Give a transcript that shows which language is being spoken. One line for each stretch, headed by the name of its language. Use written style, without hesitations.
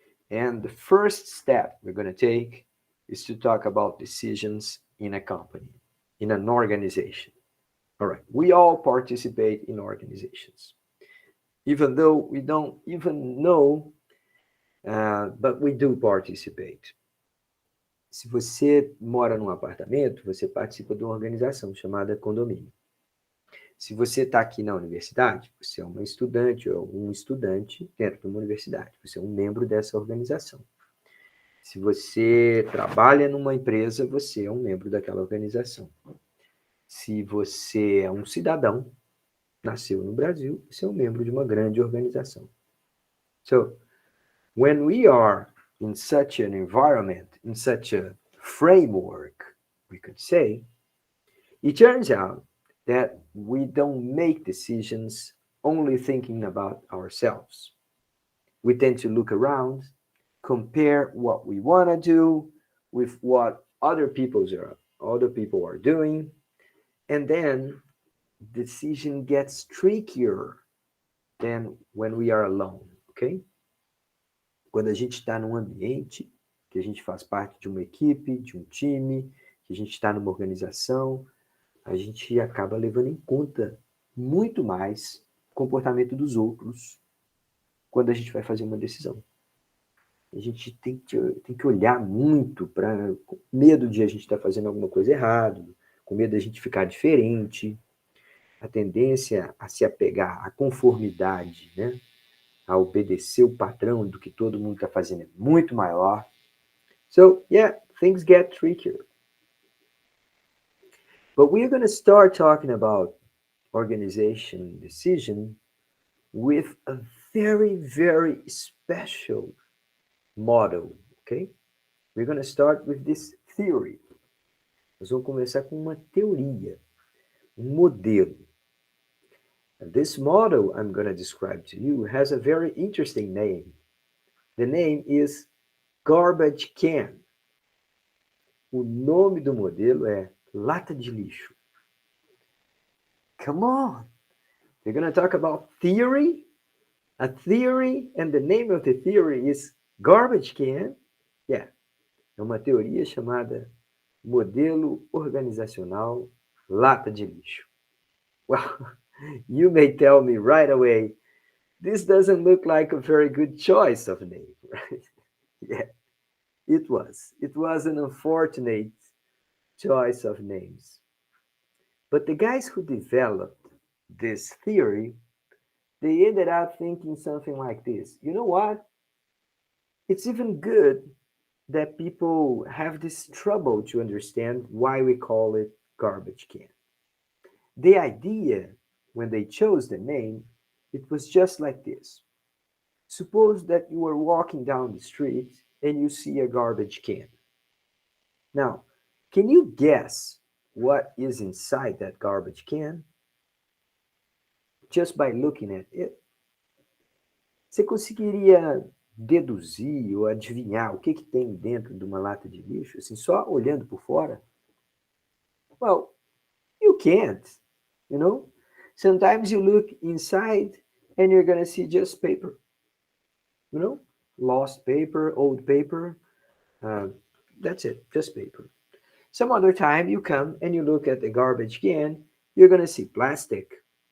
English: And the first step we're going to take is to talk about decisions in a company, in an organization. All right, we all participate in organizations, even though we don't even know, but we do participate.
Portuguese: Se você mora num apartamento, você participa de uma organização chamada condomínio. Se você está aqui na universidade, você é uma estudante ou um estudante dentro de uma universidade, você é um membro dessa organização. Se você trabalha numa empresa, você é um membro daquela organização. Se você é um cidadão, nasceu no Brasil, você é um membro de uma grande organização.
English: So, when we are in such an environment, in such a framework, we could say, it turns out that we don't make decisions only thinking about ourselves. We tend to look around, compare what we want to do with what other people are doing, and then decision gets trickier than when we are alone, okay?
Portuguese: Quando a gente está num ambiente, que a gente faz parte de uma equipe, de um time, que a gente está numa organização, a gente acaba levando em conta muito mais o comportamento dos outros quando a gente vai fazer uma decisão. A gente tem que olhar muito para com medo de a gente estar fazendo alguma coisa errada, com medo de a gente ficar diferente. A tendência a se apegar à conformidade, né? A obedecer o padrão do que todo mundo está fazendo é muito maior.
English: So, yeah, things get trickier. But we're going to start talking about organization decision with a very, very special model, okay? We're going to start with this theory.
Portuguese: Nós vamos começar com uma teoria. modelo.
English: And this model I'm going to describe to you has a very interesting name. The name is garbage can.
Portuguese: O nome do modelo é lata de lixo.
English: Come on. We're going to talk about theory. A theory, and the name of the theory is garbage can.
Portuguese: Yeah, é uma teoria chamada modelo organizacional lata de lixo.
English: Well, you may tell me right away, this doesn't look like a very good choice of name, right? Yeah, it was. It was an unfortunate choice of names. But the guys who developed this theory, they ended up thinking something like this. You know what? It's even good that people have this trouble to understand why we call it garbage can. The idea, when they chose the name, it was just like this. Suppose that you are walking down the street and you see a garbage can. Now, can you guess what is inside that garbage can just by looking at it?
Portuguese: Você conseguiria deduzir ou adivinhar o que tem dentro de uma lata de lixo, assim, só olhando por fora?
English: Well, you can't, you know? Sometimes you look inside and you're going to see just paper, you know? Lost paper, old paper. Uh, that's it, just paper. Some other time you come and you look at the garbage can, you're going to see plastic.